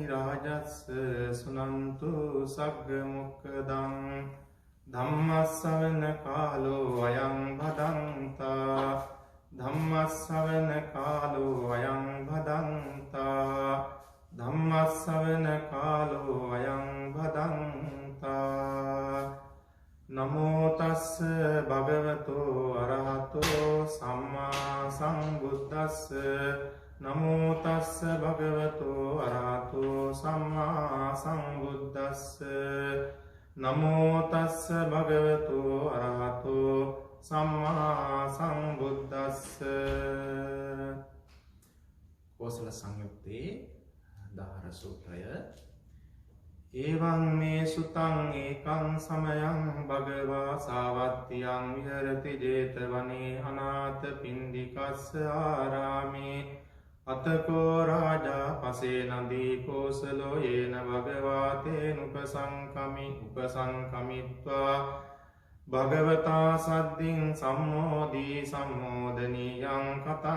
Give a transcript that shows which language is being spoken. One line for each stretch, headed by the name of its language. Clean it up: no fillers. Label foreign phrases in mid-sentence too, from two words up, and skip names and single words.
Pali: rajassa sunantu sagga mukkadam dhammassavana kalo ayang bhadanta dhammassavana kalo ayang bhadanta dhammassavana kalo ayang bhadanta Namo tassa bhagavato arahato samma sambuddhassa නමෝ තස්ස භගවතු අරහතෝ සම්මා සම්බුද්දස්ස නමෝ තස්ස භගවතු අරහතෝ සම්මා සම්බුද්දස්ස කෝසල සංයුත්තේ දාර සූත්‍රය එවං මේ සුතං ඒකං සමයං භගවා සාවත්තියං විහෙරති 제තවනේ අනාථ පින්ඩිකස්ස ආරාමේ අතකෝ රාජා පසේ නදී කෝසලෝ යේන භගවා තේන උපසංකමිත්වා භගවතා සද්දින් සම්මෝදී සම්මෝදනීයං කතං